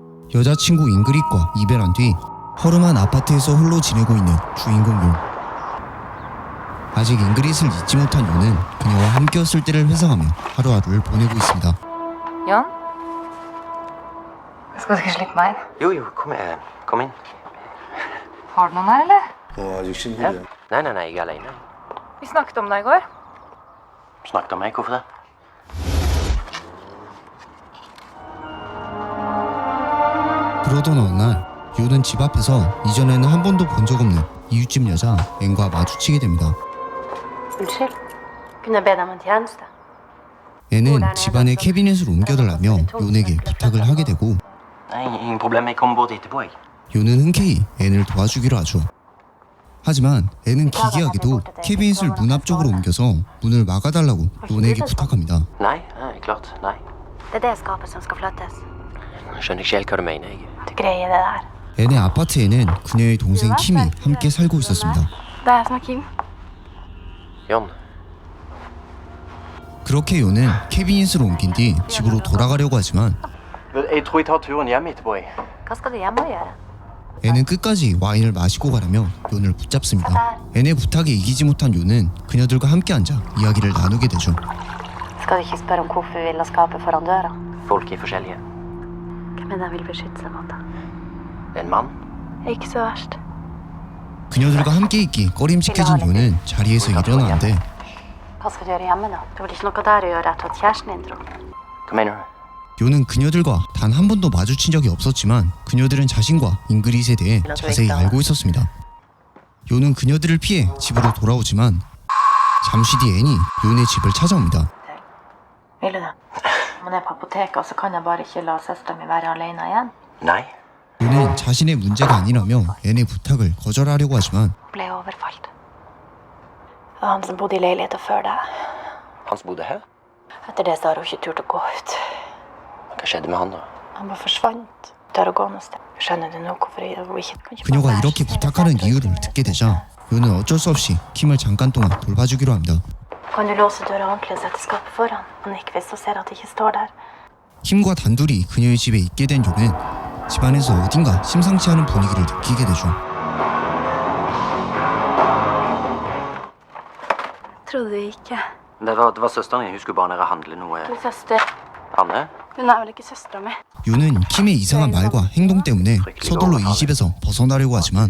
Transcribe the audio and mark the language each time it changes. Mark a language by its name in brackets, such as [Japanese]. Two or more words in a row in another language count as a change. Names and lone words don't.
[Korean] 여자친구 잉그릿과 이별한 뒤 허름한 아파트에서 홀로 지내고 있는 주인공 요. 아직 잉그릿을 잊지 못한 요는 그녀와 함께였을 때를 회상하며 하루하루를 보내고 있습니다. [Norwegian] Jan? Skal du ikke slippe meg inn? Jo, kom inn. Har du noen her, eller? Nei, jeg er alene. Vi snakket om det i går. Snakket om meg, hvorfor det? [Korean] 그러던 어느 날 요는 집 앞에서 이전에는 한 번도 본 적 없는 이웃집 여자 앤과 마주치게 됩니다. [Norwegian] Unnskyld. Kunne jeg be deg om en tjeneste? [Korean] 앤은 집안의 캐비넷을 옮겨달라며 요에게 부탁을 하게 되고 [Norwegian] Nei, ingen problem, jeg kommer bort etterpå, jeg. [Korean] 요는 흔쾌히 앤을 도와주기로 하죠. 하지만 앤은 기괴하게도 캐비닛을 문 앞쪽으로 옮겨서 문을 막아달라고 요에게 부탁합니다. [Norwegian] Nei, klart, nei. Det er det skapet som skal flyttes. Jeg skjønner ikke helt hva du mener, jeg. Du greier det der. [Korean] 앤의 아파트에는 그녀의 동생 킴이 함께 살고 있었습니다. [Norwegian] Det er jeg som er Kim. Jon, [Korean] 그렇게 요는 캐비닛을 옮긴 뒤 집으로 돌아가려고 하지만 [Norwegian] jeg tror jeg tar turen hjem etterpå, jeg. Hva skal du hjemme og gjøre? [Korean] 앤은 끝까지 와인을 마시고 가라며 요를 붙잡습니다. 앤의 부탁에 이기지 못한 요는 그녀들과 함께 앉아 이야기를 나누게 되죠. [Norwegian] Skal du ikke spørre om hvorfor vi vil ha skapet foran døra? Folk er forskjellige. Hvem er det vil beskytte seg mot da? En mann? Ikke så verst. [Korean] 그녀들과 함께 있기 꺼림칙해진 요는 자리에서 일어나는데 [Norwegian] Hva skal du gjøre hjemme da? Det blir ikke noe der å gjøre etter at kjæresten din dro. Hva mener du? [Korean] 요는 그녀들과 단 한 번도 마주친 적이 없었지만 그녀들은 자신과 잉그릿에 대해 자세히 알고 있었습니다. 요는 그녀들을 피해 집으로 돌아오지만 잠시 뒤 앤이 요의 집을 찾아옵니다. [Norwegian] Vil du det? Om jeg er på apoteket, så kan jeg bare ikke la søsteren min være alene igjen. Nei. [Korean] 요는 자신의 문제가 아니라며 앤의 부탁을 거절하려고 하지만 [Norwegian] Ble overfalt. Det var han som bodde i leiligheten før deg. Han som bodde her? Etter det så har hun ikke turt å gå ut. Hva skjedde med han da? Han bare forsvant. Dør å gå noe sted. Skjønner du nå hvorfor hun ikke kan [Korean] 그녀가 [Norwegian] bare være [Korean] 이렇게 [Norwegian] så snill og [Korean] 부탁하는 [Norwegian] sette [Korean] 이유를 [Norwegian] oss. [Korean] 듣게 되자 요는 어쩔 수 없이 킴을 잠깐 동안 돌봐주기로 합니다. [Norwegian] Kan du låse døra ordentlig og sette skapet foran? Og nikk hvis hun ser at det ikke står der. [Korean] 킴과 단둘이 그녀의 집에 있게 된 요는 집안에서 어딘가 심상치 않은 분위기를 느끼게 되죠. [Norwegian] Trodde du ikke. Det var søsteren din. Hun skulle bare ned og handle noe. Min søster. Anne? Hun er vel ikke søstera mi? [Korean] 요는 킴의 이상한 말과 행동 때문에 서둘러 이 집에서 벗어나려고 하지만